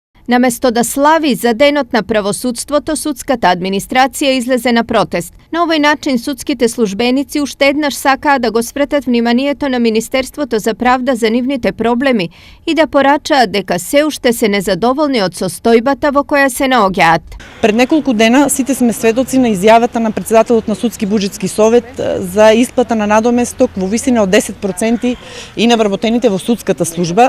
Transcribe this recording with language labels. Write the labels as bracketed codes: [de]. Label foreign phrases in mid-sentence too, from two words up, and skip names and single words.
[mk] Namesto da slavi za denot na pravosudstvo, to sudskата администрација излезе на протест. На овој начин судските службеници уште еднаш сакаа да го свртат вниманието на Министерството за правда за нивните проблеми и да порачаат дека се уште се незадоволни од состојбата во која се наоѓаат. Пред неколку дена сите сме сведоци на изјавата на председателот на Судски буџетски совет за исплата на надоместок во висина од 10% и на вработените во судската служба.